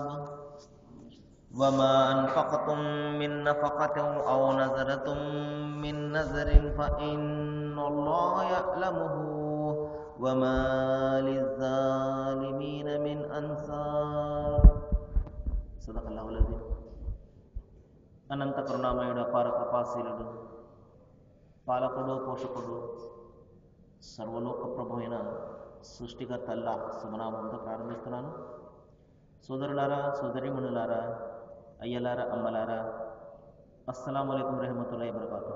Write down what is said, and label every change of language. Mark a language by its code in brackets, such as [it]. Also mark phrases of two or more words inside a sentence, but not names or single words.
[ar] وما أنفقتم من نفقة أو نذرتم من نذر فإن الله يعلمه وما للظالمين من أنصار. صدق الله العظيم. [te] అనంత కరుణామయుడు, అపార కృపాశీలుడు, పాలకుడు, పోషకుడు, సర్వలోక ప్రభు అయిన సృష్టికర్త అల్లాహ్ శుభనామంతో ప్రారంభిస్తున్నాను. సోదరులారా, సోదరీమణులారా, అయ్యలారా, అమ్మలారా, [ar] السلام عليكم ورحمة الله وبركاته.